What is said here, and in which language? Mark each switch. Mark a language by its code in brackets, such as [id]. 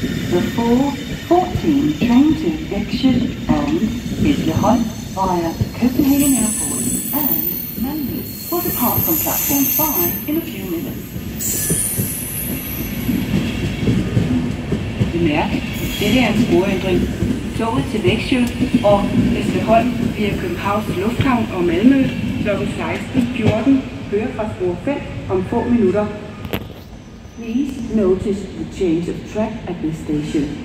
[en] The 4:14 train to Växjö and Hässleholm via Copenhagen Airport and Malmö will depart from platform 5 in a few minutes. [da] Bemærk, dette er en sporændring. Toget til Växjö og Hässleholm via Københavns Lufthavn og Malmø kl. 16:14 kører fra spor 5 om få minutter. [en] Please notice the change of track at this station.